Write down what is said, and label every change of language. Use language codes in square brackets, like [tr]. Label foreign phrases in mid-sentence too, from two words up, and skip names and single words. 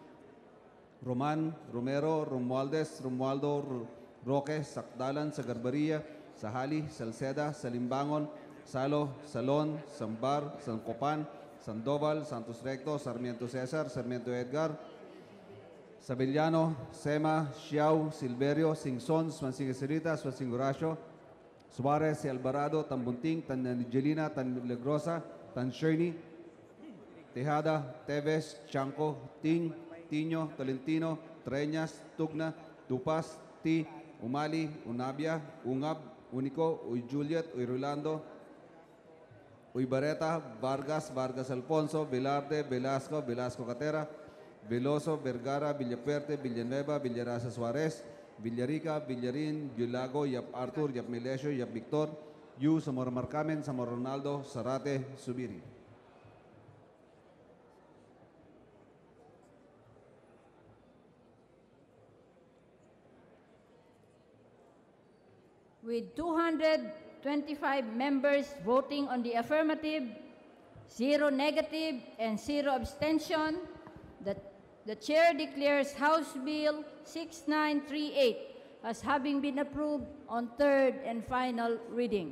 [en] Roman, Romero, Romualdez, Romualdo, Roque, Sakdalan, Sagarbaria, Sahali, Salceda, Salimbangon, Salo, Salon, Sambar, San Copan, Sandoval, Santos Recto, Sarmiento Cesar, Sarmiento Edgar, Sabellano, Sema, Xiao, Silverio, Singson, Swansing Eserita, Swansing Horacio, Suarez, si Alvarado, Tan Bunting, Tan Angelina, Tan Milagrosa, Tan Sherney, Tejada, Teves, Chanco, Ting, Tino, Tolentino, Treñas, Tugna, Tupas, T, Umali, Unabia, Ungab, Unico, Uy Juliet, Uy Rolando, Uy Barreta, Vargas, Vargas Alfonso, Velarde, Velasco, Velasco Catera, Veloso, Vergara, Villapuerte, Villanueva, Villarasa Suarez, Villarica, Villarin, Yulago, Yap Arthur, Yap Milesio, Yap Victor, Yu, Zamora Marcamen, Zamora Ronaldo, Zarate, Subiri. With 225 members voting on the affirmative, 0 negative, and 0 abstention, the Chair declares House Bill 6938 as having been approved on third and final reading.